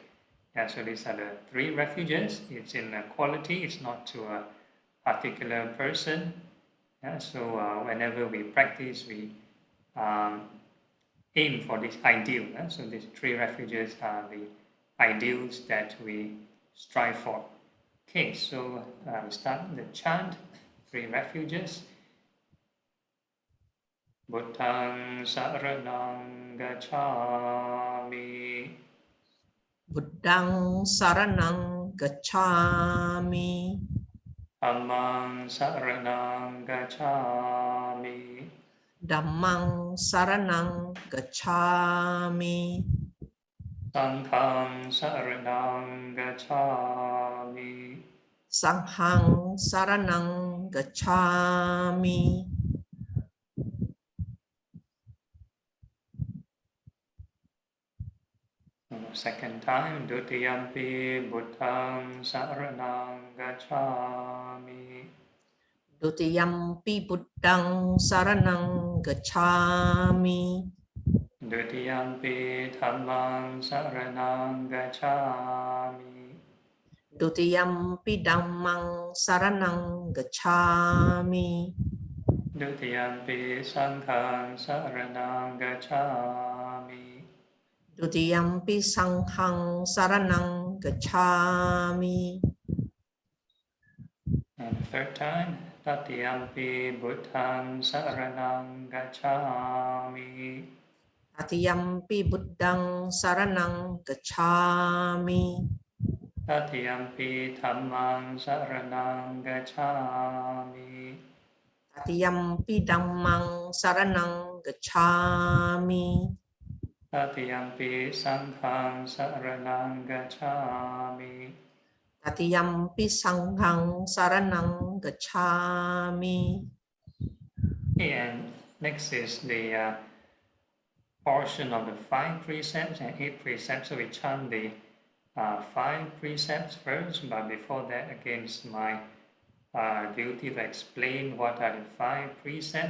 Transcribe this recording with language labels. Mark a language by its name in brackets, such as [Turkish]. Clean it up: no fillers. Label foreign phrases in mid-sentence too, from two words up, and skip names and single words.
[English] Yeah, so these are the three refuges. It's in quality, it's not to a particular person. Yeah, so whenever we practice, we aim for this ideal. So these three refuges are the ideals that we strive for. Okay, so we start the chant, three refuges. [Pali] Buddhaṃ saraṇaṃ gacchāmi. Buddhaṃ saraṇaṃ gacchāmi. Dhammaṃ saraṇaṃ gacchāmi. Dhammang saranang gacchami. Sanghang saraṇaṃ gacchāmi. Sanghang saranang gacchami. [English] Second time, [Pali] Dutiyampi Buddhaṃ saraṇaṃ gacchāmi. Dutiyampi buddhaṃ saranang gacchami. Dutiyampi Dhammaṃ saraṇaṃ gacchāmi. Dutiyampi dhammang saranang gacchami. Dutiyampi Sanghang saraṇaṃ gacchāmi. Dutiyampi sanghang saranang gacchami. [English] And the third time, [Pali] Tatiyampi Buddhaṃ saraṇaṃ gacchāmi. Tatiyampi buddhaṃ saranang gacchami. Tatiyampi Dhammaṃ saraṇaṃ gacchāmi. Tatiyampi dhammang saranang gacchami. Tatiyampi Sanghang saraṇaṃ gacchāmi. Tatiyampi sanghang saranang gacchami. [English] Okay, and next is the portion of the 5 precepts and 8 precepts. So we chant the 5 precepts first, but before that, again, it's my duty to explain what are the 5 precepts.